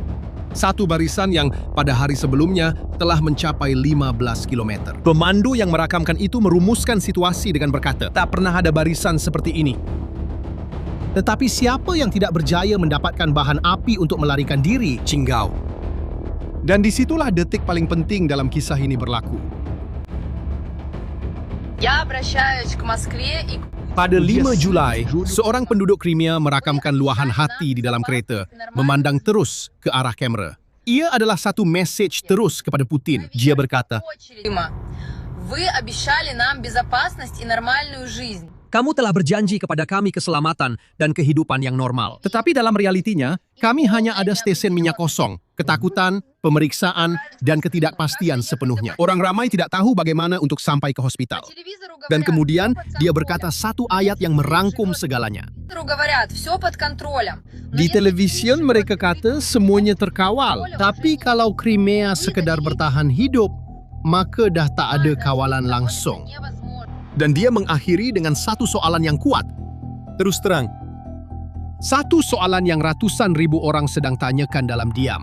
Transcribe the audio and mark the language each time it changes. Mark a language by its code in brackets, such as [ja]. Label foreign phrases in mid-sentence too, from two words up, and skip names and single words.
[ms] Satu barisan yang pada hari sebelumnya telah mencapai 15 km. Pemandu yang merakamkan itu merumuskan situasi dengan berkata, "Tak pernah ada barisan seperti ini." Tetapi siapa yang tidak berjaya mendapatkan bahan api untuk melarikan diri, Cinggau? Dan disitulah detik paling penting dalam kisah ini berlaku. [ru] Я обращаюсь к Москве и [ms] Pada 5 Julai, seorang penduduk Crimea merakamkan luahan hati di dalam kereta, memandang terus ke arah kamera. Ia adalah satu mesej terus kepada Putin. Dia berkata, [ru] Вы обещали нам безопасность и нормальную жизнь. [ms] "Kamu telah berjanji kepada kami keselamatan dan kehidupan yang normal. Tetapi dalam realitinya, kami hanya ada stesen minyak kosong, ketakutan, pemeriksaan, dan ketidakpastian sepenuhnya. Orang ramai tidak tahu bagaimana untuk sampai ke hospital." Dan kemudian, dia berkata satu ayat yang merangkum segalanya. [ru] Говорят, все под контролем. [ms] Di televisyen mereka kata semuanya terkawal. Tapi kalau Crimea sekedar bertahan hidup, maka dah tak ada kawalan langsung. Dan dia mengakhiri dengan satu soalan yang kuat. Terus terang, satu soalan yang ratusan ribu orang sedang tanyakan dalam diam.